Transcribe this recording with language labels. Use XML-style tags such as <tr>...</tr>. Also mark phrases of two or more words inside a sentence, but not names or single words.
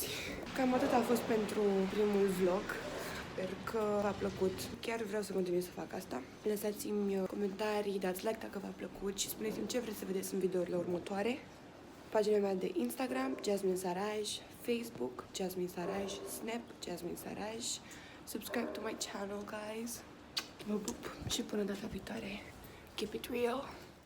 <ro>Cam atât a fost pentru primul vlog. Sper că v-a plăcut. Chiar vreau să continui să fac asta. Lăsați-mi comentarii, dați like dacă v-a plăcut și spuneți-mi ce vreți să vedeți în videourile următoare. Pagina mea de Instagram, Jasmine Saraj, Facebook, Jasmine Saraj, Snap, Jasmine Saraj.</ro> <en>Subscribe to my channel, guys.</en> <ro>Vă pup și până data viitoare.</ro> <en>Keep it real.</en>